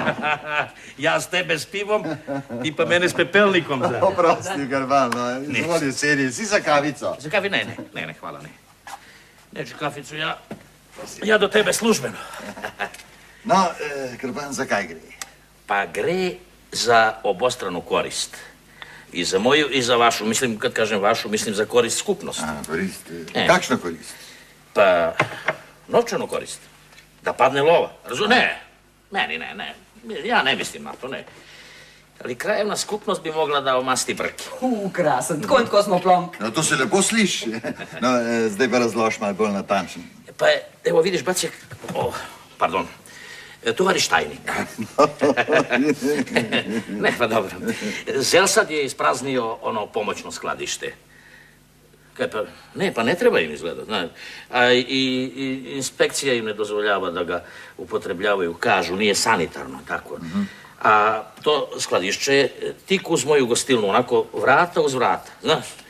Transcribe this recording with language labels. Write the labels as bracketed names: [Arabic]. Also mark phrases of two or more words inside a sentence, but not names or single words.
[Slovenian] Jaz tebe s pivom, ti pa mene s pepelnikom. Oprosti, Garban, no, izvoli sedi, si za kavico. [Serbian] Za kafi? Ne, hvala, ne. Neću kaficu, ja do tebe službeno. [Slovenian] No, Garban, za kaj gre? [Serbian] Pa [Slovenian] gre za [Serbian] obostranu korist. I za moju, i za vašu. Mislim, kad kažem vašu, mislim za korist skupnosti. [Slovenian] Korist? Kakšna korist? [Serbian] Pa, novčanu korist. Da padne lova. Ne. Ja ne mislim na to, ne. Ali krajevna skupnost bi mogla da omasti brki. [Slovenian] Krasen, tako in tako smo plonk. No, to se lepo sliši. No, zdaj pa razlož malo bolj natančno. [Serbian] Pa, evo vidiš, Bacek, pardon, [Slovenian] tovariš tajnik. [Serbian] Ne, pa dobro. Zelsad je ispraznio ono pomoćno skladište. [Slovenian] Kaj pa, [Serbian] ne treba im izgleda, znaš. A i inspekcija im ne dozvoljava da ga upotrebljavaju, kažu, nije sanitarno, tako. A to skladišće je tik uz moju gostilnu, onako vrata uz vrata, znaš.